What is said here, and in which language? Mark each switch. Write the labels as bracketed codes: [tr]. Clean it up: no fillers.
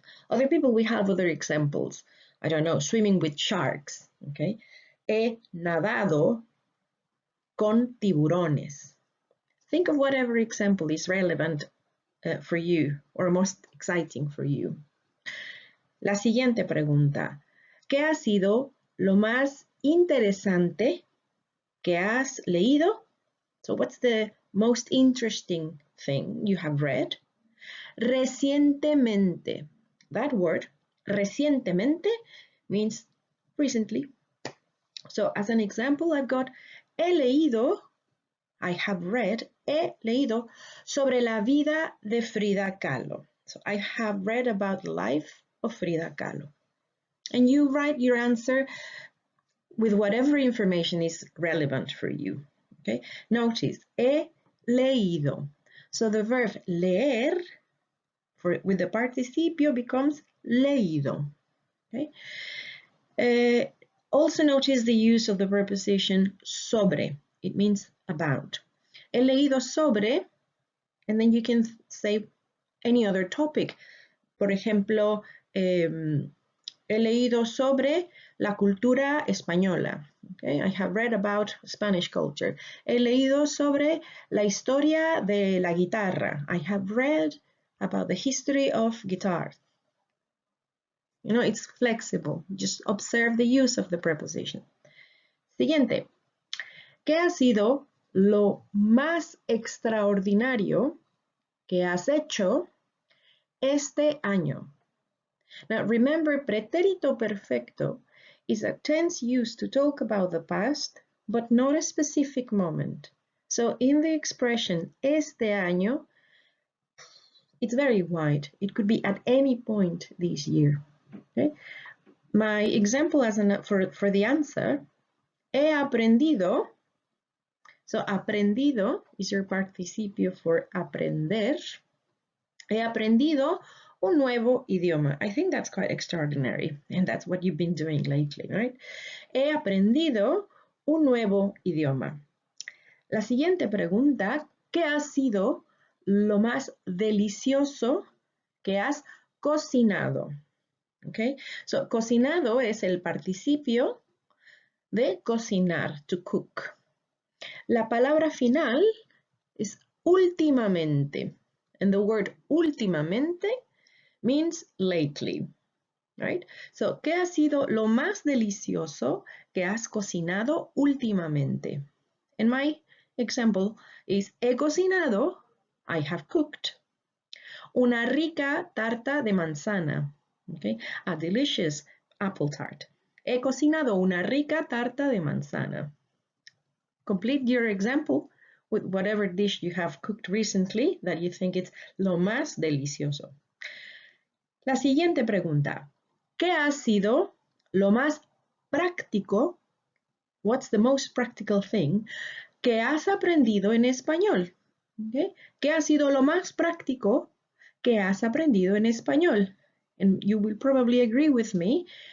[en] Other people, we have other examples. I don't know, swimming with sharks, okay? [es] He nadado con tiburones. [en] Think of whatever example is relevant for you or most exciting for you. [es] La siguiente pregunta. ¿Qué ha sido lo más interesante que has leído? [en] So what's the most interesting thing you have read? Recientemente. That word, recientemente, means recently. So as an example, I've got [es] he leído, [en] I have read, [es] he leído sobre la vida de Frida Kahlo. [en] So I have read about the life of Frida Kahlo. And you write your answer with whatever information is relevant for you. Okay? Notice, he leído. So the verb leer with the participio becomes leído. Okay? Also notice the use of the preposition sobre. It means about. [es] He leído sobre, [en] and then you can say any other topic. [es] Por ejemplo, he leído sobre la cultura española. [en] Okay? I have read about Spanish culture. [es] He leído sobre la historia de la guitarra. [en] I have read about the history of guitar. It's flexible. Just observe the use of the preposition. Siguiente. [es] ¿Qué ha sido lo más extraordinario que has hecho este año? [en] Now remember, pretérito perfecto is a tense used to talk about the past, but not a specific moment. So in the expression este año, it's very wide. It could be at any point this year. Okay? My example for the answer, [es] he aprendido. [en] So aprendido is your participio for aprender. [es] He aprendido un nuevo idioma. [en] I think that's quite extraordinary, and that's what you've been doing lately, right? [es] He aprendido un nuevo idioma. La siguiente pregunta, ¿qué ha sido lo más delicioso que has cocinado? Okay, so cocinado es el participio de cocinar, [en] to cook. [es] La palabra final es últimamente, [en] and the word últimamente means lately, right? [es] So, ¿qué ha sido lo más delicioso que has cocinado últimamente? [en] And my example is, [es] he cocinado, [en] I have cooked, [es] una rica tarta de manzana, [en] okay? A delicious apple tart. [es] He cocinado una rica tarta de manzana. [en] Complete your example with whatever dish you have cooked recently that you think it's [es] lo más delicioso. La siguiente pregunta. ¿Qué ha sido lo más práctico? [en] What's the most practical thing [es] que has aprendido en español? [en] Okay? [es] ¿Qué ha sido lo más práctico que has aprendido en español? [en] And you will probably agree with me.